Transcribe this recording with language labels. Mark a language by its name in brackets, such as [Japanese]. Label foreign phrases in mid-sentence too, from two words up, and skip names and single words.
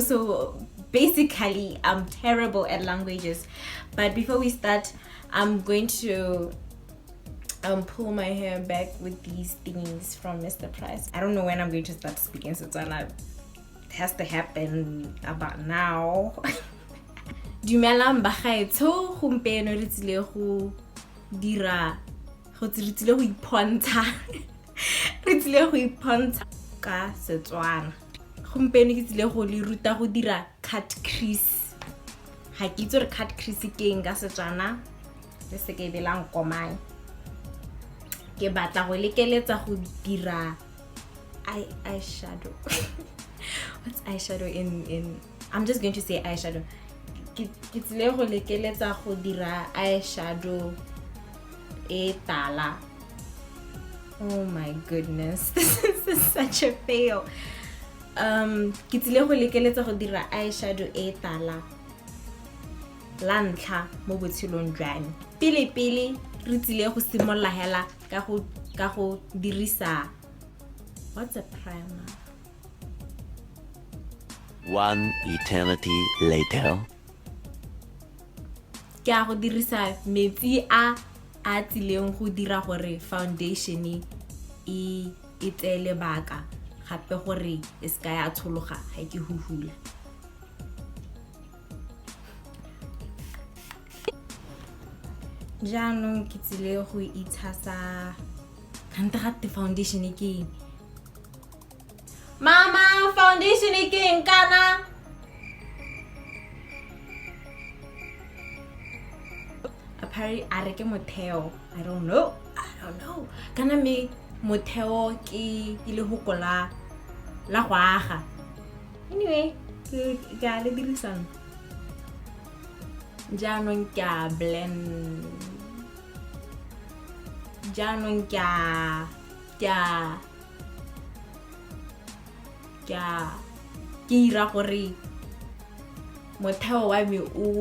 [English] So basically, I'm terrible at languages. But before we start, I'm going to pull my hair back with these things from Mr. Price. I don't know when I'm going to start speaking Setswana. It has to happen about now. [Tswana] Dumelang bagaetsho, gompieno re tsile go dira go tsile go ipontsha re tsile go ipontsha ka Setswana. Gompieno ke tsile go le ruta go dira [English] cut crease. [Tswana] Ha ke itse re [English] cut crease [Tswana] ke eng ka Setswana. Le se ke belang komang. Ke batla go lekeletsa go dira eyeshadow. [English] What's eyeshadow in I'm just going to say eyeshadow. [Tswana] Ke tsile go lekeletsa go dira eyeshadow e tala. [English] Oh my goodness. This is such a fail. [Tswana] Ke tsile go lekeletsa go dira eyeshadow e tala. La ntlha mo botshelong jwa me. Pele re tsile go simolla hela ka go dirisa [English] what's a primer? One eternity later. [Tswana] Ke a go dirisa metsi a tsileng go dira gore foundation e tsele baka gape gore e ska ya tshologa ga ke huhula. Jaanong ke tsile go itshasa kante gape foundation e ke Mama, foundation e ke eng kana? Apparently a re ke motheo. [English] I don't know. [Tswana] Kana me motheo ke le hokola la go aga. Anyway, ke a le dirisana. Jaanong ke a blend. Jaanong ke ira gore motheo wa me